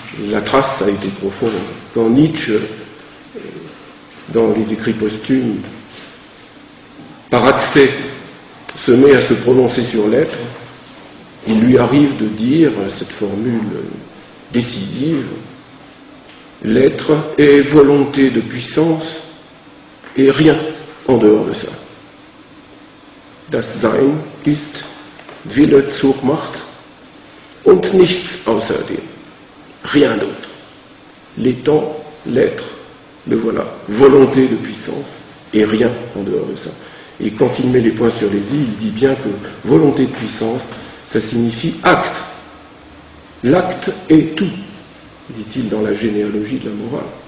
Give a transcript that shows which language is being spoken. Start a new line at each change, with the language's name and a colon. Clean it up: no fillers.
French: La trace a été profonde. Quand Nietzsche, dans les écrits posthumes, par accès, se met à se prononcer sur l'être, il lui arrive de dire cette formule décisive: l'être est volonté de puissance et rien en dehors de ça.
German: Das Sein ist Wille zur Macht und nichts außerdem.
French: Rien d'autre. L'étant, l'être, le voilà. Volonté de puissance et rien en dehors de ça. Et quand il met les points sur les i, il dit bien que volonté de puissance, ça signifie acte. L'acte est tout, dit-il dans la généalogie de la morale.